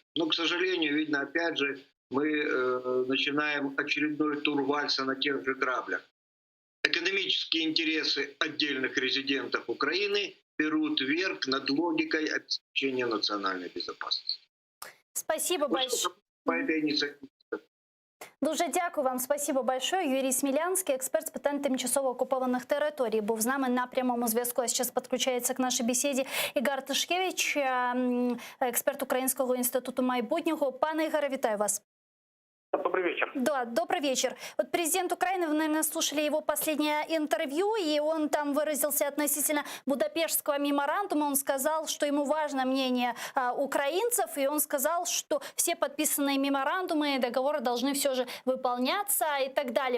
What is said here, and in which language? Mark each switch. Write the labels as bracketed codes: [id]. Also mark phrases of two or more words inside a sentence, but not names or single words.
[ru] Но, к сожалению, видно, опять же, мы начинаем очередной тур вальса на тех же граблях. Экономические интересы отдельных резидентов Украины берут верх над логикой обеспечения национальной безопасности. Спасибо большое. По этой инициативе. [uk] Дуже дякую вам, [ru] спасибо большое. [uk] Юрій Смілянський, експерт з питань тимчасово окупованих територій, був з нами на прямому зв'язку. А зараз підключається к нашій бесіді Ігор Тишкевич, експерт Українського інституту майбутнього. Пане Ігоре, вітаю вас. [ru] Добрый вечер. Да, добрый вечер. Вот президент Украины, вы, наверное, слушали его последнее интервью, и он там выразился относительно Будапештского меморандума. Он сказал, что ему важно мнение украинцев, и он сказал, что все подписанные меморандумы и договоры должны все же выполняться и так далее.